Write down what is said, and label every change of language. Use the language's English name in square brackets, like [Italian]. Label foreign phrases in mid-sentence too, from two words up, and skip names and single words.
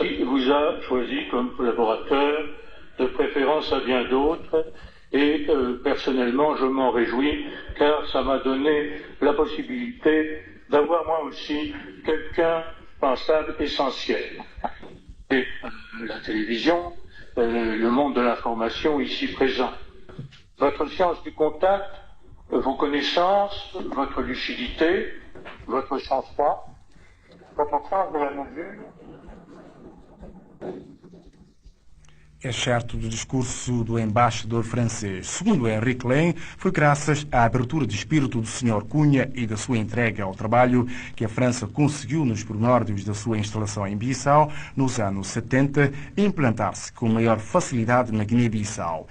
[French] Il vous a choisi comme collaborateur, de préférence à bien d'autres, et personnellement je m'en réjouis car ça m'a donné la possibilité d'avoir moi aussi quelqu'un pensable essentiel. Et la télévision, le monde de l'information ici présent. Votre science du contact, vos connaissances, votre lucidité, votre sang-froid, votre sens de la mesure. [Portuguese] É certo do discurso do embaixador francês. Segundo Henrique Lem, foi graças à abertura de espírito do Sr. Cunha e da sua entrega ao trabalho que a França conseguiu nos primórdios da sua instalação em Bissau, nos anos 70, implantar-se com maior facilidade na Guiné-Bissau.